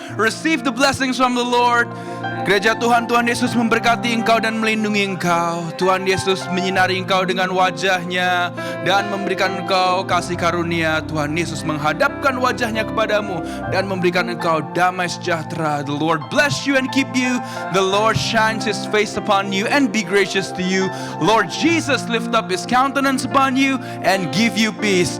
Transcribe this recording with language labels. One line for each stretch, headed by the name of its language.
English: Receive the blessings from the Lord.
Indonesian: Gereja Tuhan, Tuhan Yesus memberkati engkau dan melindungi engkau. Tuhan Yesus menyinari engkau dengan wajahnya dan memberikan engkau kasih karunia. Tuhan Yesus menghadapkan wajahnya kepadamu dan memberikan engkau damai sejahtera.
English: The Lord bless you and keep you. The Lord shines His face upon you and be gracious to you. Lord Jesus lift up His countenance upon you and give you peace.